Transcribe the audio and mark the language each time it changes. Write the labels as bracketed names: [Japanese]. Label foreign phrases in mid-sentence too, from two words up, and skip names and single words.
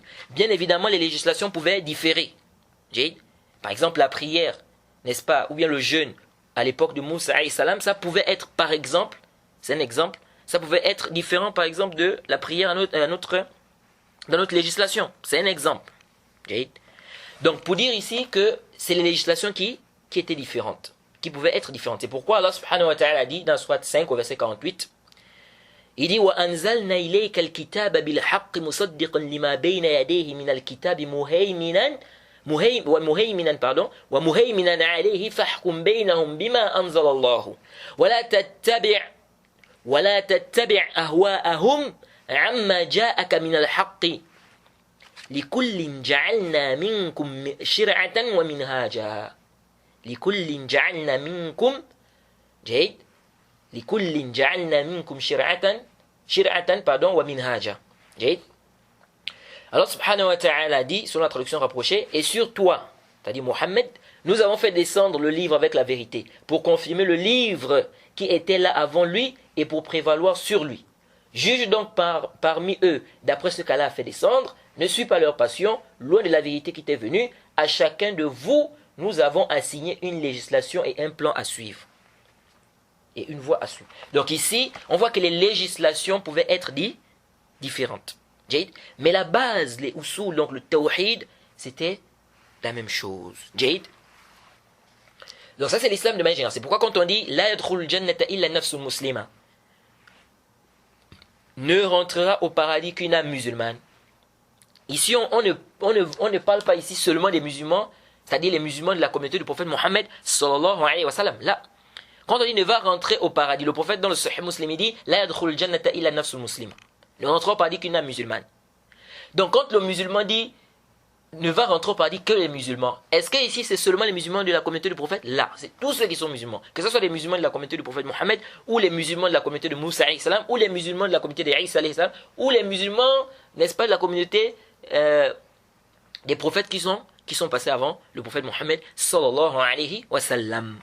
[French] Bien évidemment, les législations pouvaient différer. Par exemple, la prière, n'est-ce pas, ou bien le jeûne, à l'époque de Moussa [Arabic] عليه السلام, [French] ça pouvait être, par exemple, c'est un exemple, ça pouvait être différent, par exemple, de la prière dans notre législation. C'est un exemple. Donc, pour dire ici que c'est les législations qui étaient différentes, qui pouvaient être différentes. C'est pourquoi [Arabic] الله سبحانه وتعالى [French] dit dans Surat 5 au verset 48, il dit [Arabic] وَأَنزَلْنَا إِلَيْكَ الْكِتَابَ بِالْحَقِّ مُصَدِّقًا لِمَا بَيْنَ يَدَيْهِ مِنَ الْكِتَابِ وَمُهَيْمِنًا عَلَيْهِ فَاحْكُمْ بَيْنَهُمْ بِمَا أَنزَلَ اللَّهُ وَلَا تَتَّبِعْ أَهْوَاءَهُمْ عَمَّا جَاءَكَ مِنَ الْحَقِّ لِكُلٍّ جَعَلْنَا مِنْكُمْ شِرْعَةً وَمِنْهَاجًا لِكُلٍّ جَعَلْنَا مِنْكُمْ لِكُلٍّ جَعَلْنَا مِنْكُمْ شِرْعَةً وَمِنْهَاجًا. [French] Alors [Arabic] سبحانه وتعالى [French] dit, sur la traduction rapprochée, et sur toi, c'est-à-dire Mohammed, nous avons fait descendre le livre avec la vérité, pour confirmer le livre qui était là avant lui et pour prévaloir sur lui. Juge donc parmi eux, d'après ce qu'Allah a fait descendre, ne suis pas leur passion, loin de la vérité qui t'est venue, à chacun de vous, nous avons assigné une législation et un plan à suivre. Et une voie à suivre. Donc ici, on voit que les législations pouvaient être différentes. Mais la base, les usul, donc le tawhid, c'était la même chose. Donc ça c'est l'islam de manière générale. C'est pourquoi quand on dit [Arabic] لا يدخل الجنة إلا نفس مسلمة, [French] ne rentrera au paradis qu'une âme musulmane. Ici on ne parle pas ici seulement des musulmans, c'est-à-dire les musulmans de la communauté du prophète Mohammed [Arabic] صلى الله عليه وسلم. [French] Là, quand on dit ne va rentrer au paradis, le prophète dans le Sahih Muslim dit [Arabic] لا يدخل الجنة إلا نفس مسلمة. [French] Ne rentrera au paradis qu'une âme musulmane. Donc quand le musulman dit ne va rentrer au paradis que les musulmans, est-ce que ici c'est seulement les musulmans de la communauté du prophète? Là, c'est tous ceux qui sont musulmans. Que ce soit les musulmans de la communauté du prophète Mohammed, ou les musulmans de la communauté de Moussa [Arabic] عليه السلام, [French] ou les musulmans de la communauté de Isa [Arabic] عليه السلام, [French] ou les musulmans, n'est-ce pas, de la communauté des prophètes qui sont passés avant le prophète Mohammed [Arabic] صلى الله عليه وسلم.